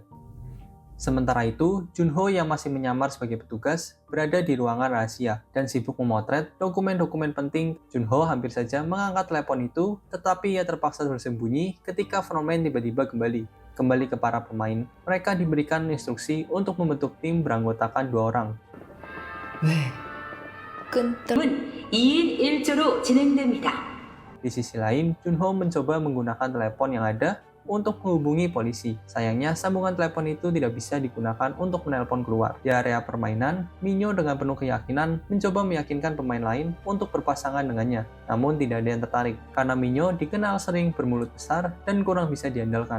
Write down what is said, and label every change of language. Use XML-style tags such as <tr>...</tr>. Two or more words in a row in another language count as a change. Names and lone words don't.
<id>Sementara itu, Junho yang masih menyamar sebagai petugas berada di ruangan rahasia dan sibuk memotret dokumen-dokumen penting. Junho hampir saja mengangkat telepon itu, tetapi ia terpaksa bersembunyi ketika Frontman tiba-tiba kembali ke para pemain. Mereka diberikan instruksi untuk membentuk tim beranggotakan 2 orang.</id> <ko>끊임은 2인 1조로 진행됩니다.</ko> <id>Di sisi lain, Junho mencoba menggunakan telepon yang ada untuk menghubungi polisi. Sayangnya, sambungan telepon itu tidak bisa digunakan untuk menelpon keluar. Di area permainan, Minyo dengan penuh keyakinan mencoba meyakinkan pemain lain untuk berpasangan dengannya. Namun tidak ada yang tertarik, karena Minyo dikenal sering bermulut besar dan kurang bisa diandalkan.</id>